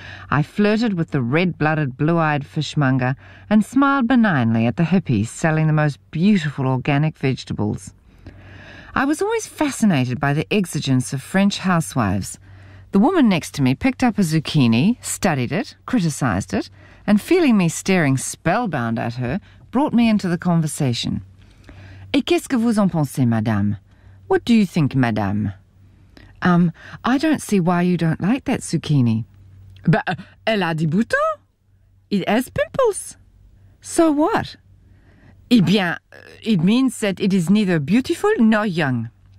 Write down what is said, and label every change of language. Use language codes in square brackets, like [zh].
[en] I flirted with the red-blooded, blue-eyed fishmonger and smiled benignly at the hippies selling the most beautiful organic vegetables. I was always fascinated by the exigence of French housewives. The woman next to me picked up a zucchini, studied it, criticised it, and feeling me staring spellbound at her, brought me into the conversation. [fr] Et qu'est-ce que vous en pensez, madame? [en] What do you think, madame? I don't see why you don't like that zucchini. [fr] Bah, elle a des boutons. [en] It has pimples. So what? [fr] Eh bien, [en] it means that it is neither beautiful nor young.